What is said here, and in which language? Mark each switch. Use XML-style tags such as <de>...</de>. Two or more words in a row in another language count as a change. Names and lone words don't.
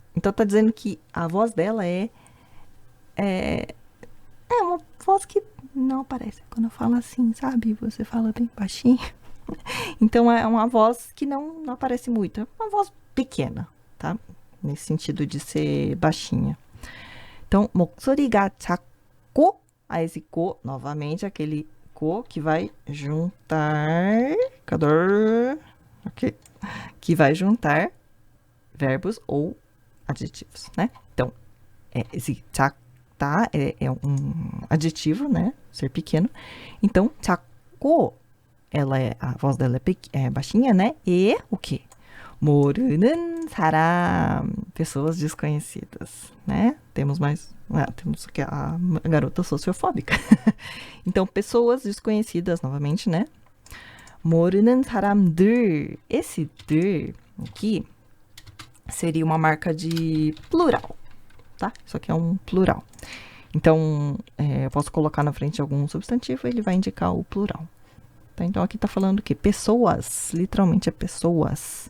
<pt>Então, tá dizendo que a voz dela é uma voz que não aparece quando eu falo assim, sabe? Você fala bem baixinho. Então, é uma voz que não aparece muito. É uma voz pequena, tá? Nesse sentido de ser baixinha. Então,</pt> <ko>목소리가 작고,</ko> <pt>a esse ko, novamente, aquele ko que vai juntar... Cadê? Ok. Que vai juntar verbos ou adjetivos, né? Então, esse 작다 é um adjetivo, né? Ser pequeno. Então, 작고, a voz dela é baixinha, né? E o quê?</pt> <ko>모르는 사람,</ko> <pt>pessoas desconhecidas, né? Temos aqui a garota sociofóbica. Então, pessoas desconhecidas, novamente, né?</pt> <ko>모르는 사람들,</ko> <pt>esse 들 aqui seria uma marca de plural, tá? Isso aqui é um plural. Então, eu posso colocar na frente algum substantivo, ele vai indicar o plural. Tá? Então, aqui tá falando que pessoas, literalmente é pessoas.</pt>